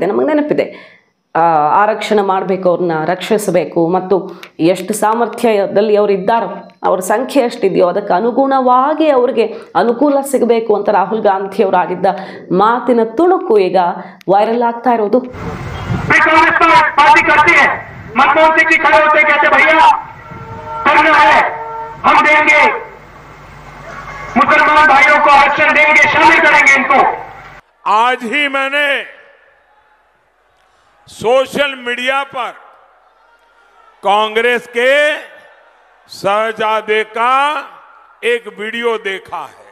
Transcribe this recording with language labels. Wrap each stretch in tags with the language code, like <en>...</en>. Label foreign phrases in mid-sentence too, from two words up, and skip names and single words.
<kn>ನಮಗೆ ನೆನಪಿದೆ, ಆರಕ್ಷಣೆ ಮಾಡಬೇಕು, ಅವ್ರನ್ನ ರಕ್ಷಿಸಬೇಕು ಮತ್ತು ಎಷ್ಟು ಸಾಮರ್ಥ್ಯದಲ್ಲಿ ಅವರು ಇದ್ದಾರೋ, ಅವ್ರ ಸಂಖ್ಯೆ ಎಷ್ಟಿದೆಯೋ ಅದಕ್ಕೆ ಅನುಗುಣವಾಗಿ ಅವ್ರಿಗೆ ಅನುಕೂಲ ಸಿಗಬೇಕು ಅಂತ ರಾಹುಲ್ ಗಾಂಧಿಯವರು ಆಡಿದ್ದ ಮಾತಿನ ತುಣುಕು ಈಗ ವೈರಲ್ ಆಗ್ತಾ ಇರೋದು.</kn> <hi>मुसलमान भाइयों को आरक्षण देंगे, शामिल करेंगे इनको। आज ही मैंने सोशल मीडिया पर कांग्रेस के शहजादे का एक वीडियो देखा है।</hi>